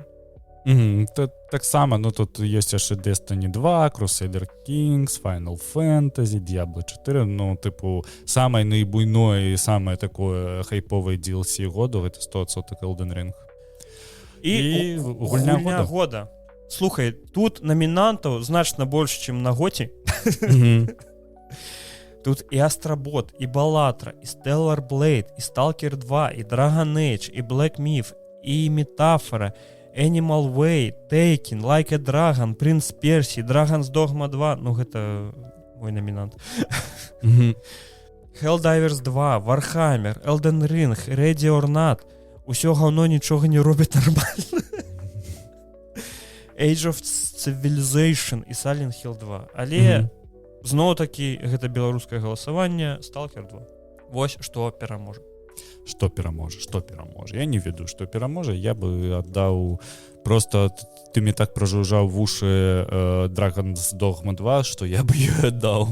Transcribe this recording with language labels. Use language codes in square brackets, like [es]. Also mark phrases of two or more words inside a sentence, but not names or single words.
[be] Таксама, ну, тут ёсць яшчэ Destiny 2, Crusader Kings, Final Fantasy, Diablo 4, ну, типу, самае наибуйное і самае такое хайповае DLC году, гэта 100% Elden Ring. І гульня года. Слухай, тут номінантаў значна больш, чым на Гоці. Тут і Astrobot, і Balatro, і Stellar Blade, і Stalker 2, і Dragon Age, і Black Myth, і Метафора, Animal Way, Taken, Like a Dragon, Prince Persia, Dragon's Dogma 2, ну гэта мой номінант. Helldivers 2, Warhammer, Elden Ring, Ready or Not, усё гаўно нічога не робіць нармальна. Age of Civilization і Silent Hill 2. Але зноў-такі гэта беларускае галасаванне, Stalker 2. Вось што пераможа. Што пераможа? Я не ведаю, што пераможа. Я бы аддаў... Просто ты мне так прожужжаў вушы Dragon's Dogma 2, што я бы ёй аддаў.